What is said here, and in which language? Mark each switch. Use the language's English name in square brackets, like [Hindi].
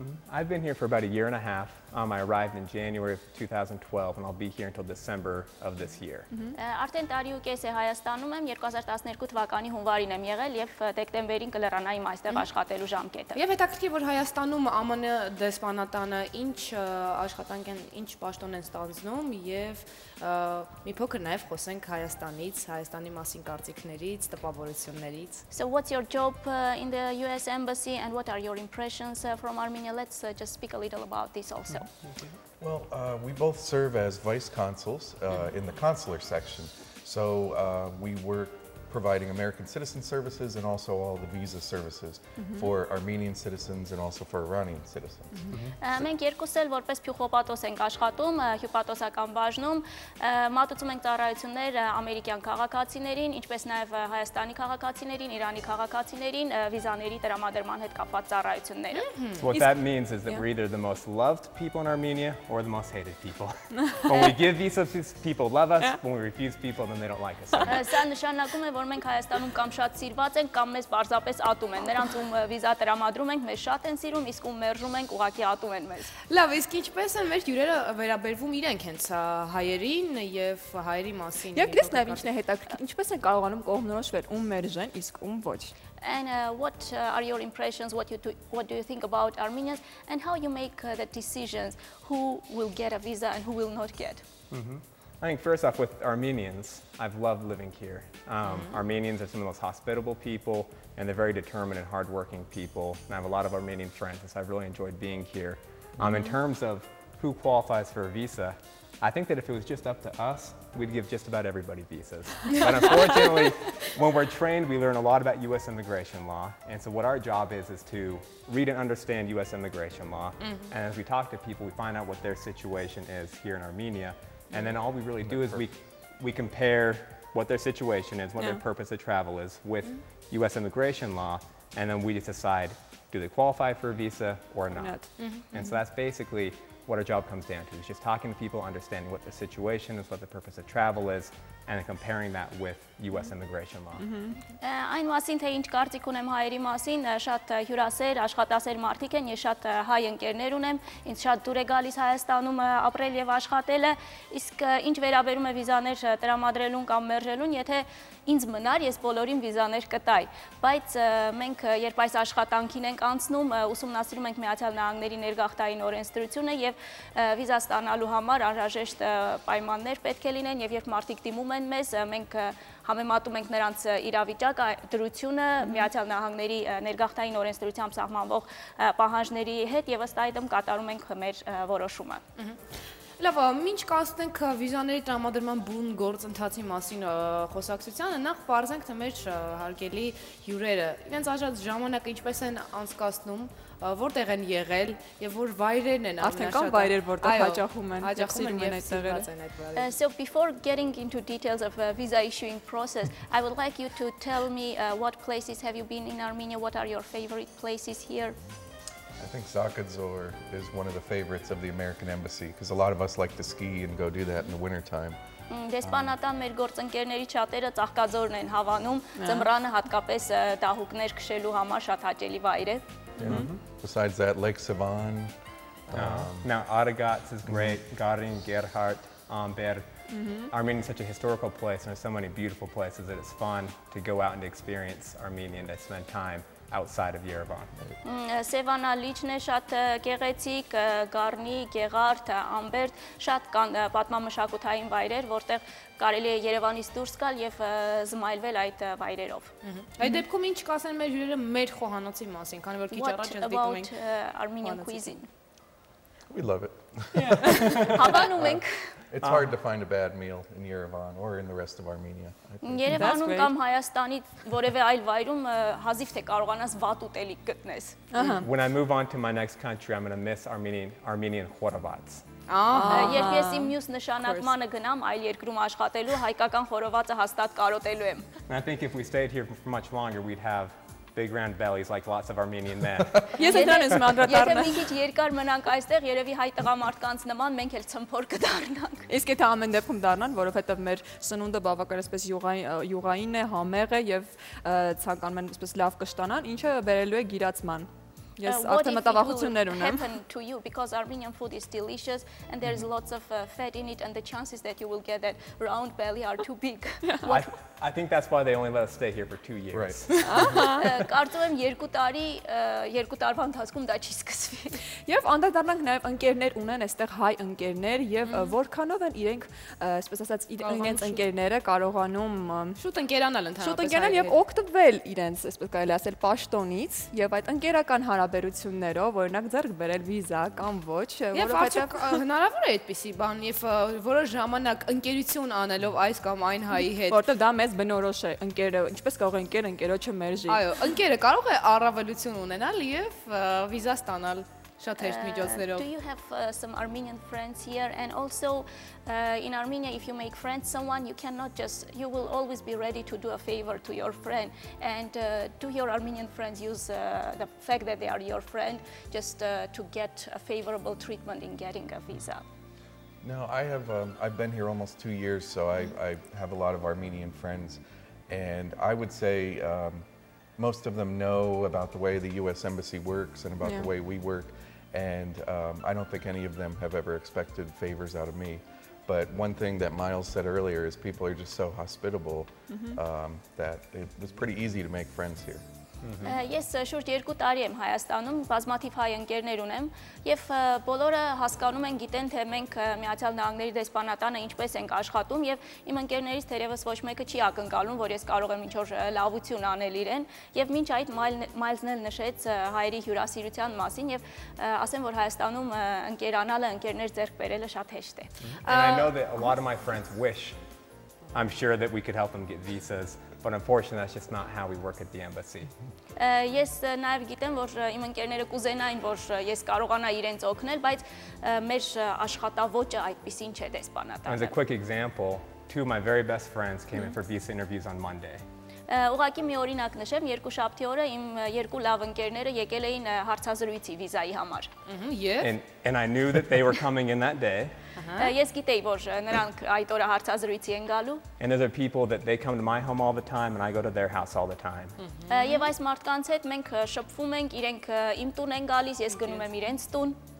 [English] I've been here for about a year and a half. I arrived in January of 2012 and I'll be here until December of this year. [Armenian] Արդեն տարի ու կես է Հայաստանում եմ, 2012 թվականի հունվարին եմ եղել եւ դեկտեմբերին կլրանայի այստեղ աշխատելու ժամկետը։ Եվ հետաքրքիր որ Հայաստանում ԱՄՆ դեսպանատանը ինչ աշխատանք են, ինչ պաշտոն են ստանձնում եւ մի փոքր նաեւ խոսենք Հայաստանից, Հայաստանի մասին կարծիքներից, տպավորություններից։ [English] So what's your job in the US embassy and what are your impressions from Armenia? Let's just speak a little about this also. Well, we both serve as vice consuls in the consular section. So we work providing American citizen services and also all the visa services for Armenian citizens and also for Iranian citizens. [Armenian] Մենք երկուս էլ որպես փյուխոպատոս ենք աշխատում, հյուպատոսական բաժնում, մատուցում ենք ծառայություններ ամերիկյան քաղաքացիներին, ինչպես նաև Հայաստանի քաղաքացիներին, Իրանի քաղաքացիներին, վիզաների տրամադրման հետ կապված ծառայությունները։ [English] What that means is that we're either the most loved people in Armenia or the most hated people. When we give visas, people love us. When we refuse people, then they don't like us. [Armenian] Սա նշանակում է, որ մենք Հայաստանում կամ շատ սիրված ենք, կամ մեզ պարզապես ատում են։ Նրանց ում վիզա տրամադրում ենք, մեզ շատ են սիրում, իսկ ում մերժում ենք, ուղղակի ատում են մեզ։ Լավ, իսկ ինչպես են մեր հյուրերը վերաբերվում իրենք հենց հայերին եւ հայերի մասին։ Եվ դες նաև ինչն է հետաքրքիր, ինչպես են կարողանում կողմնորոշվել ում մերժեն, իսկ ում ոչ։ [English] And what are your impressions, what do you think about Armenians and how you make the decisions who will get a visa and who will not get? I think first off with Armenians, I've loved living here. Armenians are some of the most hospitable people and they're very determined and hardworking people. And I have a lot of Armenian friends, and so I've really enjoyed being here. In terms of who qualifies for a visa, I think that if it was just up to us, we'd give just about everybody visas. But unfortunately, when we're trained, we learn a lot about US immigration law. And so what our job is to read and understand US immigration law. And as we talk to people, we find out what their situation is here in Armenia. And then all we really do is we compare what their situation is, what their purpose of travel is with US immigration law, and then we just decide, do they qualify for a visa or not? And so that's basically what our job comes down to, is just talking to people, understanding what the situation is, what the purpose of travel is, and then comparing that with US immigration law. [Armenian] Այն մասին թե ինչ կարծիք ունեմ հայերի մասին, շատ հյուրասեր, աշխատասեր մարդիկ են, ես շատ հայ ընկերներ ունեմ, ինձ շատ դուր է գալիս Հայաստանում ապրել եւ աշխատելը, իսկ ինչ վերաբերում է վիզաներ տրամադրելուն կամ մերժելուն, եթե ինձ մնար, ես բոլորին վիզաներ կտայի, բայց մենք երբ այս աշխատանքին ենք անցնում, ուսումնասիրում ենք Միացյալ Նահանգների ներգաղթային օրենսդրությունը եւ վիզա ստանալու համար անհրաժեշտ պայմաններ պետք է լինեն եւ երբ մարդիկ դիմում են մեզ, մենք համեմատում ենք նրանց իրավիճակը, դրությունը Միացյալ Նահանգների ներգաղթային օրենսդրությամբ սահմանվող պահանջների հետ եւ ըստ այդմ կատարում ենք մեր որոշումը։ Լավ, ինչ կասնենք վիզաների տրամադրման բուն գործընթացի մասին խոսակցությանը, նախ պարզենք թե մեր հարգելի հյուրերը իրենց արժած ժամանակը ինչպես են անցկացնում, որտեղ են եղել եւ որ վայրերն են արդեն կան վայրեր, որտեղ հաճախում են, սիրում են այդ տեղերը։ [English] So before getting into details of visa issuing process, I would like you to tell me what places have you been in Armenia, what are your favorite places here? I think Zakadzor is one of the favorites of the American Embassy because a lot of us like to ski and go do that in the wintertime. [Armenian] Դեսպանատան մեր գործընկերների շատերը Ծաղկաձորն են հավանում, ձմռանը հատկապես դահուկներ քշելու համար շատ հաճելի վայր է։ [English] Besides that, Lake Sivan. Mount Aragats is great, Garin, Gerhardt, Amber. Armenia is such a historical place and there's so many beautiful places that it's fun to go out and to experience Armenia and to spend time outside of Yerevan. [Armenian] Սևանա լիճն է շատ գեղեցիկ, Գառնի, Գեղարդ, Ամբերտ, շատ կան պատմամշակութային վայրեր, որտեղ կարելի է Երևանից դուրս գալ եւ զմայլվել այդ վայրերով։ Այդ դեպքում ինչ կասեն մեր հյուրերը մեր խոհանոցի մասին, քանի որ քիչ առաջ ես դիտում ենք [English] Armenian cuisine. We love it. [Armenian] Հավանում ենք։ [English] It's hard to find a bad meal in Yerevan or in the rest of Armenia. I think. [Armenian] Երևանում կամ Հայաստանի որևէ այլ վայրում հազիվ թե կարողանաս վատ ուտելիք գտնես։ [English] When I move on to my next country, I'm going to miss Armenian խորոված. [Armenian] Երբ ես իմ մյուս նշանակմանը գնամ այլ երկրում աշխատելու, հայկական խորովածը հաստատ կարոտելու եմ։ [English] And I think if we stayed here for much longer, we'd have big round bellies like lots of Armenian men. [Armenian] Ես դրան եմ Եթե անդրադառնա։ մի քիչ երկար մնանք այստեղ, երևի հայ տղամարդկանց նման մենք էլ ցմփոր կդառնանք։ Իսկ եթե ամեն դեպքում դառնան, որովհետև մեր սնունդը բավական այսպես յուղային է, համեղ է եւ ցանկանում են այսպես լավ կշտանան, ինչը բերելու է գիրացման։ Ես արդեն մտավախություններ ունեմ։ [English] Happen to you because Armenian food is delicious and there is lots of fat in it and the chances that you will get that round belly are too big. I think that's why they only let us stay here for 2 years. Right. [Armenian] Կարծում եմ 2 տարի, 2 տարվա ընթացքում դա չի սկսվի։ Եվ անդրադառնանք նաև ընկերներ ունեն այստեղ հայ ընկերներ եւ որքանով են իրենք, այսպես ասած, իրենց ընկերները կարողանում Շուտ ընկերանալ ընդհանրապես։ շուտ ընկերանալ եւ օգտվել իրենց, այսպես կարելի ասել, պաշտոնից եւ այդ ընկերական հարաբերություններով, օրինակ ձեռք բերել վիզա կամ ոչ, Եվ արդյոք հնարավոր է այդպիսի բան, եւ որոշ ժամանակ ընկերություն անելով այս կամ այն հայի հետ։ որտեղ դա մեզ բնորոշ է, ընկերը, ինչպես կարող է ընկերոջը մերժի։ Այո, ընկերը կարող է առավելություն ունենալ եւ վիզա ստանալ շատ հեշտ միջոցներով։ [English] Do you have some Armenian friends here? And also in Armenia, if you make friends someone, you will always be ready to do a favor to your friend. And do your Armenian friends use the fact that they are your friend just to get a favorable treatment in getting a visa? No, I've been here almost 2 years, so I have a lot of Armenian friends. And I would say most of them know about the way the U.S. Embassy works and about the way we work. And I don't think any of them have ever expected favors out of me. But one thing that Miles said earlier is people are just so hospitable that it was pretty easy to make friends here. [Armenian] Ես շուրջ 2 տարի եմ Հայաստանում, բազմաթիվ հայ ընկերներ ունեմ եւ բոլորը հասկանում են, գիտեն, թե մենք Միացյալ Նահանգների դեսպանատանը ինչպես ենք աշխատում եւ իմ ընկերներից թերևս ոչ մեկը չի ակնկալում, որ ես կարող եմ ինչ-որ լավություն անել իրեն եւ մինչ այդ Մայլզն էլ նշեց հայերի հյուրասիրության մասին եւ ասեմ, որ Հայաստանում ընկերանալը, ընկերներ ձեռք բերելը շատ հեշտ է։ [English] And I know that a lot of my friends wish, I'm sure, that we could help them get visas. But unfortunately, that's just not how we work at the embassy. [Armenian] Ես նաև գիտեմ, որ իմ ընկերները կուզենային, որ ես կարողանա իրենց օգնել, բայց մեր աշխատավոճը այդպեսին չէ դեսպանատանը։ [English] As a quick example, 2 of my very best friends came in for visa interviews on Monday. [Armenian] Ուղղակի մի օրինակ նշեմ, երկուշաբթի օրը իմ 2 լավ ընկերները եկել էին հարցազրույցի վիզայի համար։ [English] And I knew that they were coming in that day. [Armenian] Ես գիտեի, որ նրանք այդ օրը հարցազրույցի են գալու։ [English] And those are people that they come to my home all the time and I go to their house all the time. [Armenian] Եվ այս մարդկանց հետ մենք շփվում ենք, իրենք իմ տուն են գալիս, ես գնում եմ իրենց տուն։